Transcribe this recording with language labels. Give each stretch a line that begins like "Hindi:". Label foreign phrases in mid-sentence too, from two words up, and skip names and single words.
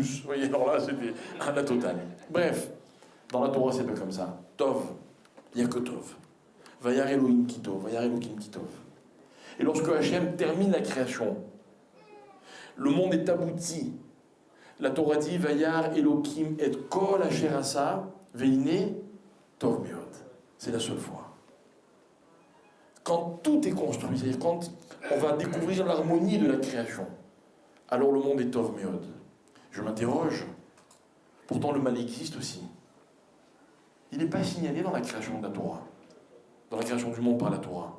French: Vous voyez, alors là, c'était la totale. Bref, dans la Torah, c'est pas comme ça. Tov, il n'y a que Tov.
Hebrew: וירא אלוהים כי טוב, וירא אלוהים כי טוב.
French: Et lorsque Hachem termine la création, le monde est abouti. La Torah dit
Hebrew: וירא אלוהים את כל אשר עשה והנה טוב מאוד.
French: C'est la seule fois. Quand tout est construit, c'est-à-dire quand on va découvrir l'harmonie de la création, alors le monde est
Hebrew: טוב מאוד.
French: Je m'interroge. Pourtant, le mal existe aussi. Il n'est pas signalé dans la création de la Torah, dans la création du monde par la Torah.